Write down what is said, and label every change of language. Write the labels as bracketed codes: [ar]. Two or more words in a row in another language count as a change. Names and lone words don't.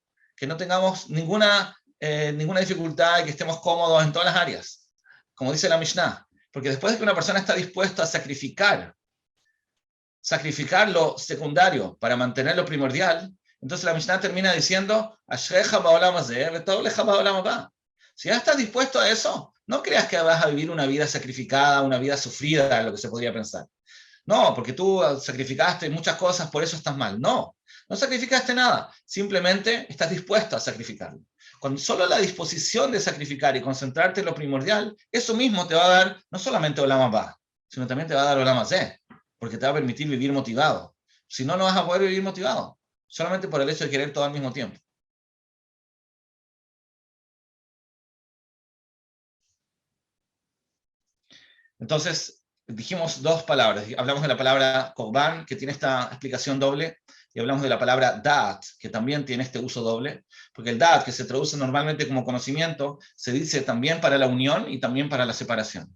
[es] Que no tengamos ninguna dificultad y que estemos cómodos en todas las áreas. Como dice la Mishnah. Porque después de que una persona está dispuesta a sacrificar lo secundario para mantener lo primordial, entonces la Mishnah termina diciendo, [he] אשריך בעולם הזה וטוב לך לעולם הבא. [es] Si ya estás dispuesto a eso, no creas que vas a vivir una vida sacrificada, una vida sufrida, lo que se podría pensar. No, porque tú sacrificaste muchas cosas, por eso estás mal. No sacrificaste nada, simplemente estás dispuesto a sacrificarlo. Con solo la disposición de sacrificar y concentrarte en lo primordial, eso mismo te va a dar no solamente [he] עולם הבא, [es] sino también te va a dar [he] עולם הזה, [es] porque te va a permitir vivir motivado. Si no, no vas a poder vivir motivado, solamente por el hecho de querer todo al mismo tiempo. Entonces, dijimos dos palabras. Hablamos de la palabra korban, que tiene esta explicación doble, y hablamos de la palabra da'at, que también tiene este uso doble, porque el da'at, que se traduce normalmente como conocimiento, se dice también para la unión y también para la separación.